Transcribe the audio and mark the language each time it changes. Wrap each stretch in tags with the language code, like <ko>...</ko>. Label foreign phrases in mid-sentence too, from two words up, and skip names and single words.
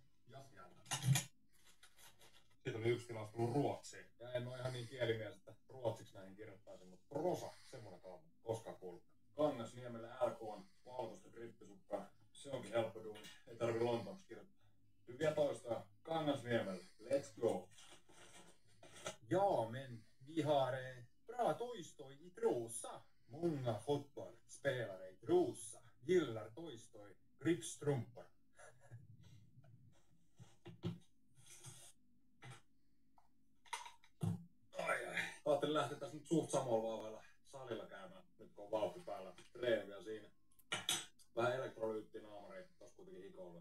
<fi>Siitä oli yksi tilaus tullut ruotsiin. Ja en oo ihan niin kielimies, että ruotsiksi näihin kirjoittaisin, mutta prosa, semmonen kalma, koskaan kuullut. Kangasniemelle LK on valkoista grippisukkaa. Se onkin helppo duuni, ei tarvi lontooksi kirjoittaa. Hyviä toistoja, Kangasniemelle,</fi> <en>let's go!</en> <sv>Ja, men vi har bra Toy-Stoy i Trosa. Många fotbollsspelare i Trosa gillar Toy-Stoy gripstrumpor.</sv> <fi>Ajattelin lähteä tässä nyt suht samalla vauhdilla salilla käymään, nyt kun on vauhti päällä. Treeni vielä siinä. Vähän elektrolyyttiä naamariin, tossa kuitenkin hikoilla.</fi>